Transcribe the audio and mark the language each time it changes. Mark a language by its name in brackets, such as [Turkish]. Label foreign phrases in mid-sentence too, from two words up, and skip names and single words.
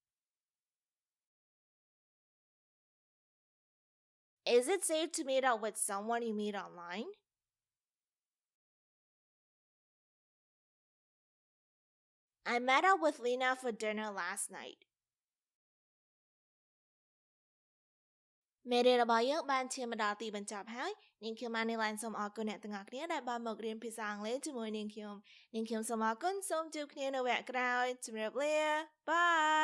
[English] Is it safe to meet up with someone you meet online? I met up with Lena for dinner last night. [Khmer] មេរៀនរបស់យើងបានឈានមកដល់ទីបញ្ចប់ហើយនាងខ្ញុំ Manylen សូមអរគុណអ្នកទាំងអស់គ្នាដែលបានមករៀនភាសាអង់គ្លេសជាមួយនាងខ្ញុំសូមអរគុណសូមជួបគ្នានៅវគ្គក្រោយជម្រាបលាបាយ